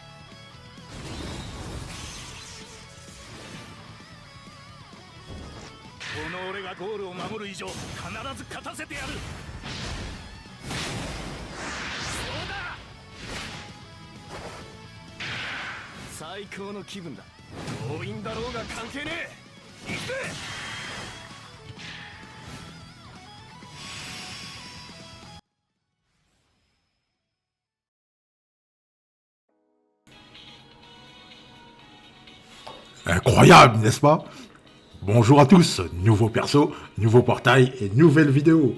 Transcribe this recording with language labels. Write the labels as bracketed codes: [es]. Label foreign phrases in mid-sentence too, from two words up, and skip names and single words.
[ja] この俺がゴールを守る以上必ず勝たせてやる。そうだ。最高の気分だ。強引だろうが関係ねえ。行くぜ。 [fr] Incroyable, n'est-ce pas? Bonjour à tous, nouveau perso, nouveau portail et nouvelle vidéo.